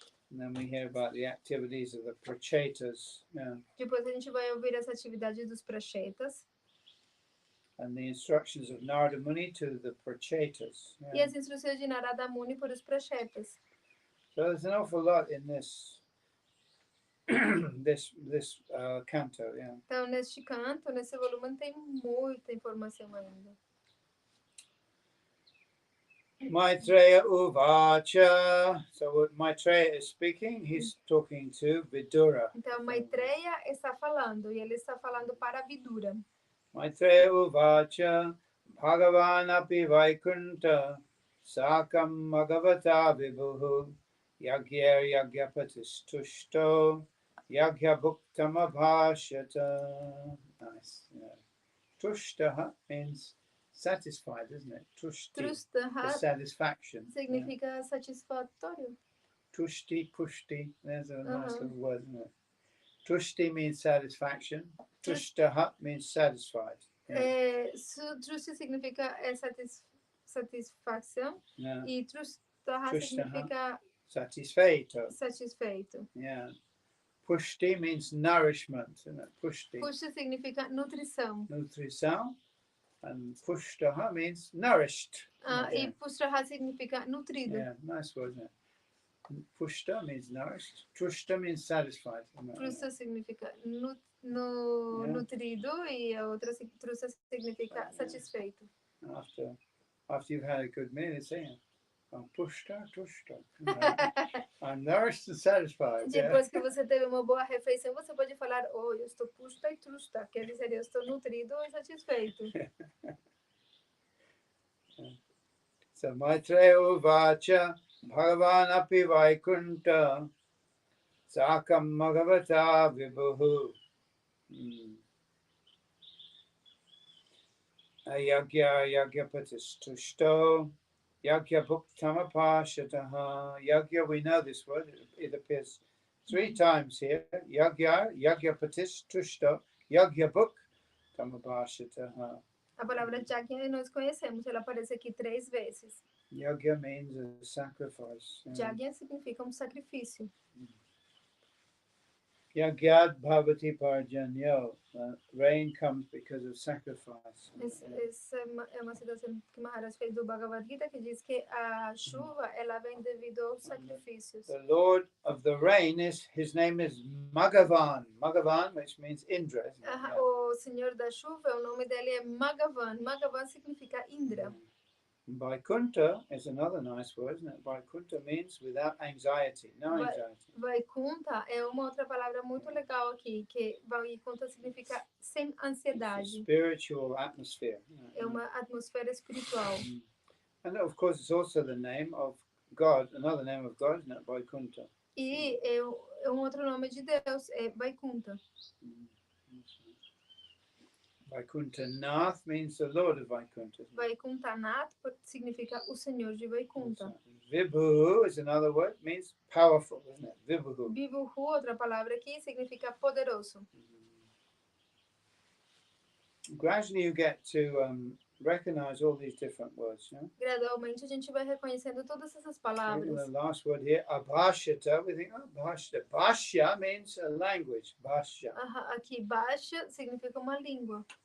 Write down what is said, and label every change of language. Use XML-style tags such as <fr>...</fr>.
<en>And then we hear about the activities of the prachetas.</en> <pt>Depois a gente vai ouvir as atividades dos prachetas.</pt> <en>And the instructions of Narada Muni to the prachetas.</en> <pt>E as instruções de Narada Muni para os prachetas.</pt> <en>So there's an awful lot in this this canto.</en> <pt>Então neste canto, nesse volume tem muita informação ainda.</pt> <sa>Maitreya Uvacha.</sa> <en>So what Maitreya is speaking, he's talking to Vidura.</en> <pt>Então Maitreya está falando e ele está falando para Vidura.</pt> <sa>Maitreya Uvacha Bhagavan api Vaikunta Sakam Bhagavata Vibhuhu Yagya Yagyapatis Tushto Yagya Bhuktam Abhashyata.</sa> <en>Nice. Tushta means satisfied, isn't it? Tushti, satisfaction.</en> <pt>Significa satisfatório.</pt> <sa>Tushti, pushti.</sa> <en>There's a nice little word, isn't it? Tushti means satisfaction. Tushtaha means satisfied.</en> <pt>Tushti significa satisfação. E tushtaha significa satisfeito.</pt> <en>Yeah. Pushti means nourishment, isn't it? Pushti.</en> <pt>Pushti significa nutrição. Nutrição.</pt> <en>And pushtaha means nourished.</en> <pt>E pushtaha significa nutrido.</pt> <en>Yeah, nice word, isn't it? Pushta means nourished. Trushta means satisfied.</en> <pt>Trusta significa</pt> <en>Yeah.</en> <pt>nutrido e a outra trusta significa satisfeito.</pt> <en>After you've had a good meal, it's saying, I'm pushta, tushta. I'm nourished and satisfied.</en> <pt>Depois que você teve uma boa refeição, você pode falar, oh, eu estou pushta e trusta. Quer dizer, eu estou nutrido e satisfeito.</pt> <sa>So Maitreya uvacha Bhagavan api vaikunta sakam magavata vibhuhu yagya patistushto yagya bhuktamapashataha.</sa> <en>Yagya, we know this word, it appears 3 times here.</en> <sa>Yagya patistushto yagya bhuktamapashataha.</sa> <pt>A palavra yagya nós conhecemos, ela aparece aqui 3 vezes.</pt> <en>Yagya means a sacrifice.</en> <pt>Yagya significa sacrifício.</pt> <sa>Yagyad bhavati parjanyo.</sa> <en>Rain comes because of sacrifice.</en> <pt>Essa é uma citação que Maharaj fez do Bhagavad Gita, que diz que a chuva ela vem devido aos sacrifícios.</pt> <en>The Lord of the rain his name is Magavan. Magavan, which means Indra.</en> <pt>O Senhor da chuva, o nome dele é Magavan. Magavan significa Indra.</pt> <en>Vaikunta is another nice word, isn't it? Vaikunta means without anxiety, no anxiety.</en> <pt>Vaikunta é uma outra palavra muito legal aqui, que Vaikunta significa sem ansiedade.</pt> <en>Spiritual atmosphere.</en> <pt>É uma atmosfera espiritual.</pt> <en>And of course it's also the name of God, another name of God, isn't it? Vaikunta.</en> <pt>E é outro nome de Deus, é Vaikunta.</pt> <en>Vaikunta Nath means the Lord of Vaikunta.</en> <pt>Vaikunta Nath significa o Senhor de Vaikunta.</pt> <en>Vibhuhu is another word, means powerful, isn't it? Vibhuhu.</en> <pt>Vibhuhu, outra palavra aqui, significa poderoso.</pt> <en>Gradually you get to recognize all these different words. Yeah?</en> <pt>Gradualmente a gente vai reconhecendo todas essas palavras.</pt> <en>The last word here, abhashata, we think, oh, bhashya. Bhashya means a language, bhashya.</en> <pt>Aqui, bhashya significa uma língua.</pt>